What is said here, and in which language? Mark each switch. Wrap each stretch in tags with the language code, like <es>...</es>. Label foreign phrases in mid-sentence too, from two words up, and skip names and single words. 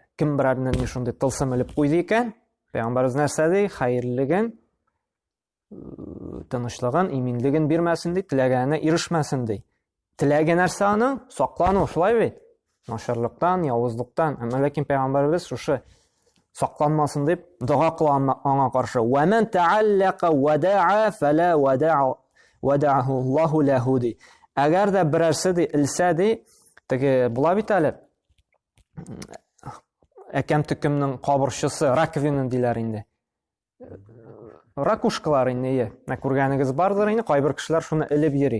<tt>Кем берәрне шундый тылсым илеп куйды икән, Пәйгамбәрбез нәрсә ди, хәерлелеген, тынычлыгын, иминлеген бирмәсен ди, теләгенә ирешмәсен ди. Теләге нәрсә аның? Саклану, шулай бит? Начарлыктан, явызлыктан. Әмма ләкин Пәйгамбәрбез шушы сакланмасын дип дуа кыла аңа каршы.</tt> <ar>"ومن تعلق ودعة فلا ودع الله له" ди.</ar> <tt>Әгәр дә берәрсе ди, илсә ди, теге була бит әле. Әкәм төкемнең кабырчысы, раковина диләр инде. Ракушкалар инде, күргәнегез бардыр инде, кайбер кешеләр шуны илеп йөри.</tt>